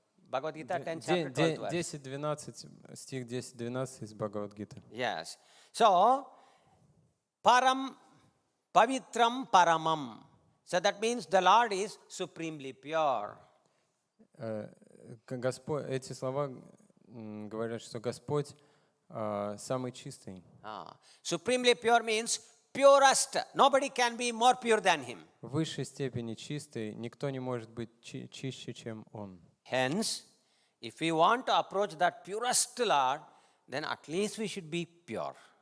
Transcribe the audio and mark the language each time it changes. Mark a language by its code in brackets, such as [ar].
[en] Bhagavad Gita 10th chapter, 12th verse. [ru] 10-12, стих 10-12 из Бхагавад-гиты. [en] Yes. So, Param, Pavitram Paramam. So that means the Lord is supremely pure. [ru] Господь, эти слова говорят, что Господь самый чистый. [en] Supremely pure means purest. Nobody can be more pure than Him. [ru] В высшей степени чистый, никто не может быть чище, чем Он. [en] Hence, if we want to approach that purest Lord, then at least we should be pure.